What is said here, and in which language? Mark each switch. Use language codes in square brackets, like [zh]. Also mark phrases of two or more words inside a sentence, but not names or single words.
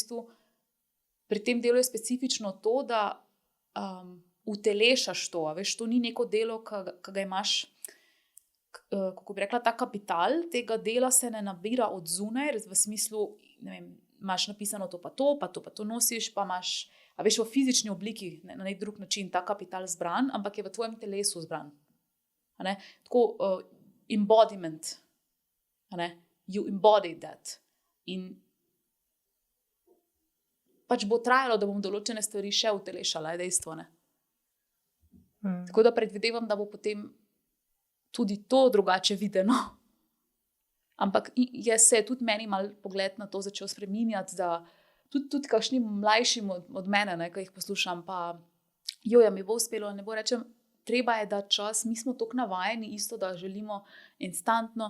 [sl] bistvu pri tem delu je specifično to, da utelešaš to, veš, to ni neko delo, ki ga imaš, kako bi rekla, ta kapital, tega dela se ne nabira od zunaj, v smislu, ne vem, imaš napisano to pa to nosiš, pa imaš, a veš, v fizični obliki, na nek drug način, ta kapital zbran, ampak je v tvojem telesu zbran. A ne? Tako, embodiment, a ne? [en] You embody that. [sl] In pač bo trajalo, da bom določene stvari še utelešala, je dejstvo, ne? Tako da predvidevam, da bo potem tudi to drugače videno. Ampak se je tudi meni mal pogled na to začel spreminjati, da tudi kakšnim mlajšim od mene, ne, ko jih poslušam, pa mi bo uspelo, ne bo, rečem, treba je dati čas, mi smo toliko navajeni isto, da želimo instantno.